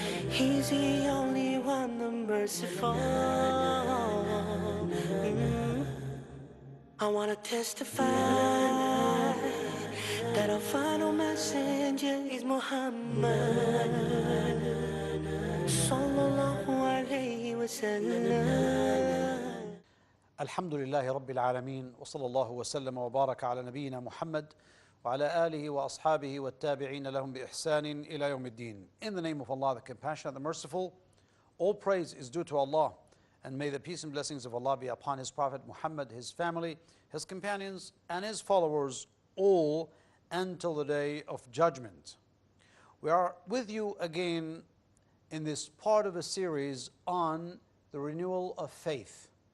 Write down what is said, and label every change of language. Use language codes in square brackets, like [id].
[en] He's the only one, the merciful. I want to testify that our final messenger is Muhammad sallallahu alayhi wa sallam. [ar] الحمد لله رب العالمين وصلى الله وسلم وبارك على نبينا محمد وعلى آله وأصحابه والتابعين لهم بإحسان إلى يوم الدين. [en] In the name of Allah, the Compassionate, the Merciful, all praise is due to Allah, and may the peace and blessings of Allah be upon His Prophet Muhammad, his family, his companions, and his followers, all until the day of judgment. We are with you again in this part of a series on the renewal of faith.